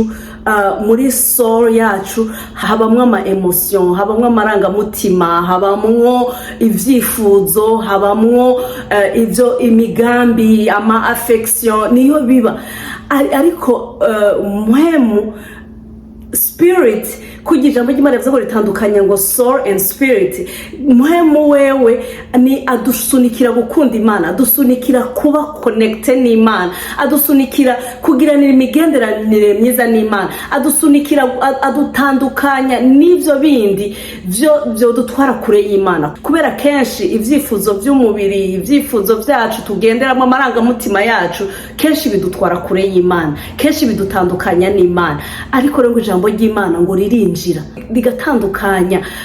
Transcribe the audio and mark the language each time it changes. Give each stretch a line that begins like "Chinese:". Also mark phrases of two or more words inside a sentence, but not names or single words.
Rundi: Muri soul yacu habamwe ama emotion habamwe amarangamutima habamwe ivyifuzo habamwe ivyo imigambi ama affection niyo biba ariko muhemu spirit kugira ijambo ry'Imana rivuze ngo ritandukanya ngo
English: soul and spirit
Rundi: muhemu wewe ni adusunikira gukunda Imana adusunikira kuba connected n'Imana adusunikira kugiranira imigenderanire myiza n'Imana adusunikira adutandukanya n'ivyo bindi byo dutwara kure y'Imana kubera kenshi ivyifuzo by'umubiri ivyifuzo byacu tugenderamo amarangamutima yacu kenshi bidutwara kure y'Imana kenshi bidutandukanya n'Imana ariko rero ijambo ry'Imana ngo ririnjira rigatandukanya